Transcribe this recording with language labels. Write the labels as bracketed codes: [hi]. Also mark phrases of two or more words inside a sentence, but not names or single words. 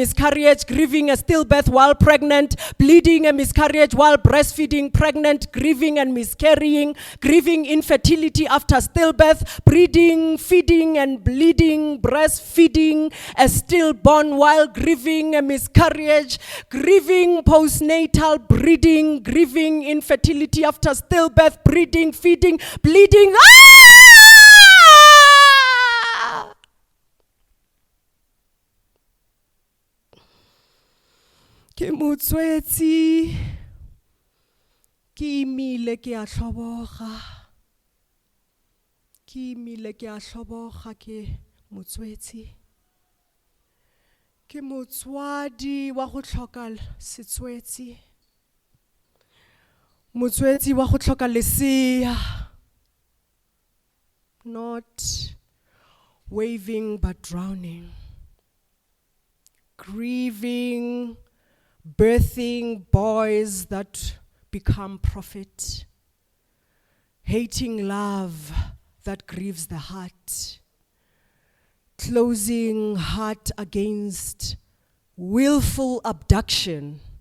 [en] miscarriage, grieving a stillbirth while pregnant, bleeding a miscarriage while breastfeeding, pregnant, grieving and miscarrying, grieving infertility after stillbirth, breeding, feeding and bleeding, breastfeeding a stillborn while grieving a miscarriage, grieving postnatal breeding, grieving infertility after stillbirth, breeding, feeding, bleeding. Ah! [tn] Ke motswetsi, ke imile ke a hloboga, ke imile ke a hloboga ke motswetsi, ke motswadi wa go hloka setswetsi, motswetsi wa go hloka lesea. [en] Not waving but drowning, grieving, birthing boys that become prophet, hating love that grieves the heart, closing heart against willful abduction,